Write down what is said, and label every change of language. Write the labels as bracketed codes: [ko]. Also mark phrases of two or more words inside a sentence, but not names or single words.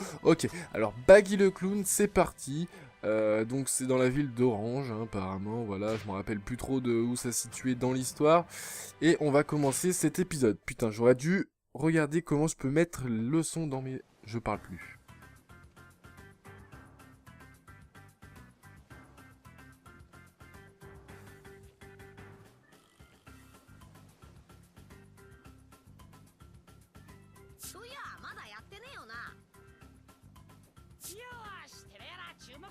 [fr] Ok, alors Baggy le Clown, c'est parti. Donc c'est dans la ville d'Orange, hein, apparemment, voilà, je me rappelle plus trop de où ça se situait dans l'histoire. Et on va commencer cet épisode. Putain, j'aurais dû regarder comment je peux mettre le son dans mes... Je parle plus. [ja] そういやまだやってねえよな。よーし、てめえら注目。